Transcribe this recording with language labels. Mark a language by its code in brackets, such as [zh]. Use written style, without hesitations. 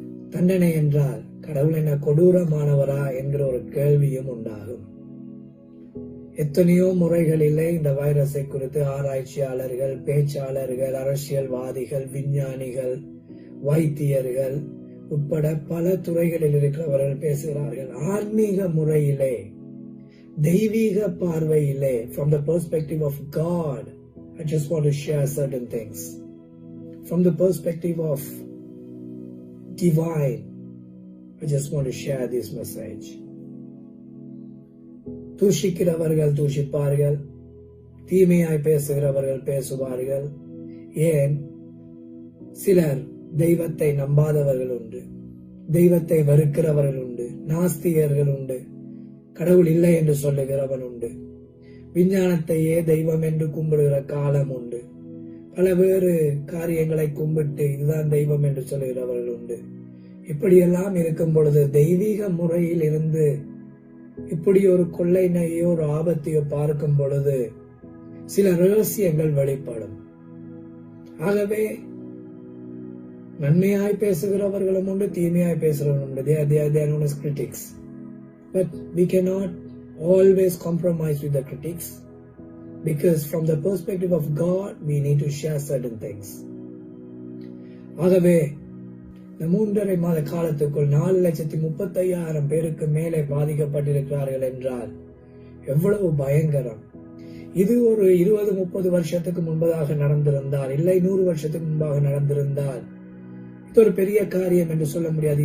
[ta] தண்டனை என்றால் கடவுள் என்ன கொடூரமானவரா என்கிற ஒரு கேள்வியும் உண்டாகும். எத்தனையோ முறைகளிலே இந்த வைரஸை குறித்து ஆராய்ச்சியாளர்கள், பேச்சாளர்கள், அரசியல்வாதிகள், விஞ்ஞானிகள், வைத்தியர்கள் உட்பட பல துறைகளில் இருக்கிறவர்கள் பேசுகிறார்கள். ஆன்மீக முறையிலே, தெய்வீக பார்வையிலே, [en] from the perspective of God, I just want to share certain things. From the perspective of divine, I just want to share this message. [ta] தூஷிக்கிறவர்கள் தூஷிப்பார்கள், தீமையாய் பேசுகிறவர்கள் பேசுவார்கள், ஏன் சிலர் தெய்வத்தை நம்பாதவர்கள் உண்டு, தெய்வத்தை வெறுக்கிறவர்கள் உண்டு, நாஸ்திகர்கள் உண்டு, கடவுள் இல்லை என்று சொல்லுகிறவன் உண்டு, விஞ்ஞானத்தையே தெய்வம் என்று கும்பிடுகிற காலம் உண்டு, பல வேறு காரியங்களை கும்பிட்டு இதுதான் தெய்வம் என்று சொல்லுகிறவர்கள் உண்டு. இப்படியெல்லாம் இருக்கும் பொழுது தெய்வீக முறையில் இருந்து இப்படி ஒரு கொள்ளை நோயோ ஒரு ஆபத்தையோ பார்க்கும் பொழுது சில ரகசியங்கள் வெளிப்படும். ஆகவே நன்மையாய் பேசுகிறவர்களும் உண்டு, தீமையாய் பேசுகிறவர்களும் உண்டு. [en] They are known as critics. But we cannot always compromise with the critics, because from the perspective of God we need to share certain things. [ta] ஆகவே இந்த 3.5 மாத காலத்துக்குள் 4,35,000 பேருக்கு மேலே பாதிக்கப்பட்டிருக்கிறார்கள் என்றால் எவ்வளவு பயங்கரம். இது ஒரு 20-30 வருஷத்துக்கு முன்பதாக நடந்திருந்தால், இல்லை 100 வருஷத்துக்கு முன்பாக நடந்திருந்தால் இது ஒரு பெரிய காரியம் என்று சொல்ல முடியாது.